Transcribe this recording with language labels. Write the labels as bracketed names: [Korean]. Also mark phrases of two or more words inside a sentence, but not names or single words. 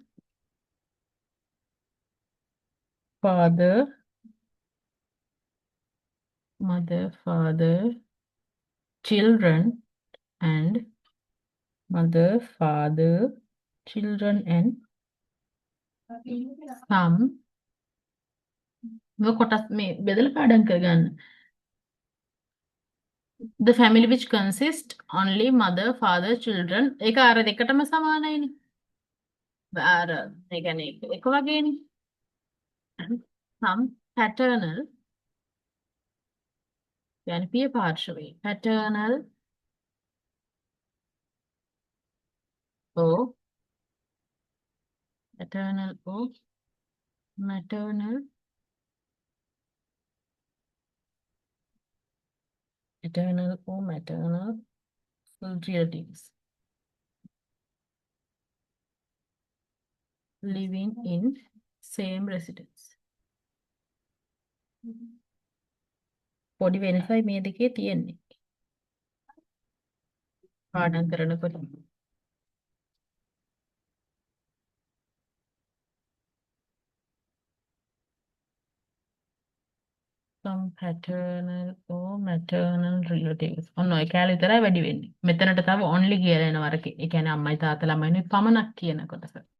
[English] father, children and mother, father, children and some [Sinhala] කොටස් මේ බෙදලා පාඩම් කරගන්න. [English] The family which consists only mother, father, children [Sinhala] ඒක අර දෙකටම සමානයිනේ. අර ඒ කියන්නේ එක වගේනේ. [English] some paternal يعني [Sinhala] පිය පාර්ශවයේ [English] paternal or maternal relatives living in same residence. [Sinhala] පොඩි වෙනසයි මේ දෙකේ තියෙන්නේ. පාඩම් කරනකොට [English] some paternal or maternal relatives. [Sinhala] ඔන්න ඔය කැලේ විතරයි වැඩි වෙන්නේ. මෙතනට තව only කියලා එනවා අර ඒ කියන්නේ අම්මයි තාත්තා ළමයිනේ පමණක් කියන කොටස.